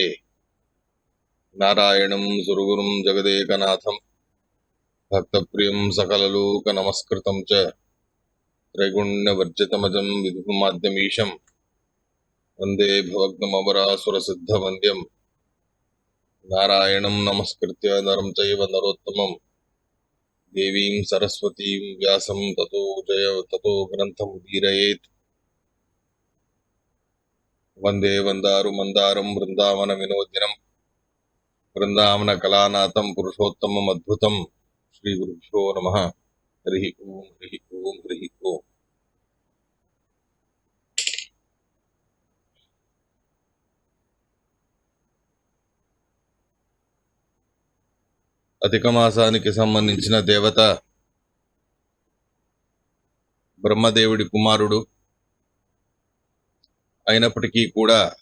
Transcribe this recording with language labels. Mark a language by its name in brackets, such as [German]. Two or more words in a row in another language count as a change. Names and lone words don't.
[Sanskrit] नारायणं सुरगुरुं जगदेकनाथं भक्तप्रियं सकललोकनमस्कृतं च त्रैगुण्यवर्जितमजं विधुमाद्यमीशं वन्दे भवग्नममरासुरसिद्धवन्द्यं नारायणं नमस्कृत्य नरं चैव नरोत्तमं देवीं सरस्वतीं व्यासं ततो ग्रन्थमुदीरयेत्। वन्दे वन्दारुमन्दारं वृन्दावनविनोदिनं वृन्दावनकलानाथं पुरुषोत्तममद्भुतं श्रीगुरुभ्यो नमः। हरिः ओं हरिः ओं हरिः ओं। [Telugu] అధిక మాసానికి సంబంధించిన దేవత బ్రహ్మదేవుడి కుమారుడు అయినప్పటికీ కూడా